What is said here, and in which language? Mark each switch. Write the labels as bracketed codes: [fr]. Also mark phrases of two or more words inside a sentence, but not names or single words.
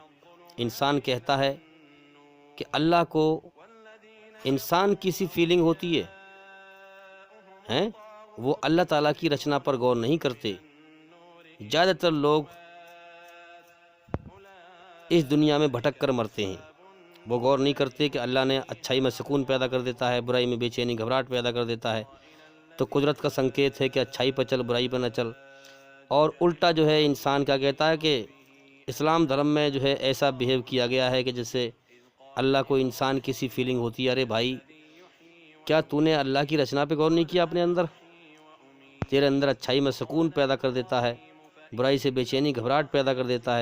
[ur] انسان کہتا ہے کہ اللہ کو انسان کی سی فیلنگ ہوتی ہے، وہ اللہ تعالیٰ کی رچنا پر غور نہیں کرتے۔ زیادہ تر لوگ اس دنیا میں بھٹک کر مرتے ہیں، وہ غور نہیں کرتے کہ اللہ نے اچھائی میں سکون پیدا کر دیتا ہے، برائی میں بے چینی گھبراہٹ پیدا کر دیتا ہے، تو قدرت کا संकेत ہے کہ اچھائی پر چل برائی پر نہ چل. اور الٹا جو ہے انسان کیا کہتا ہے کہ اسلام دھرم میں جو ہے ایسا بیہیو کیا گیا ہے کہ جیسے اللہ کو انسان کی سی فیلنگ ہوتی ہے، ارے بھائی کیا تو نے اللہ کی رچنا پہ غور نہیں کیا اپنے اندر؟ تیرے اندر اچھائی میں سکون پیدا کر دیتا ہے، برائی سے بے چینی گھبراہٹ پیدا کر دیتا ہے۔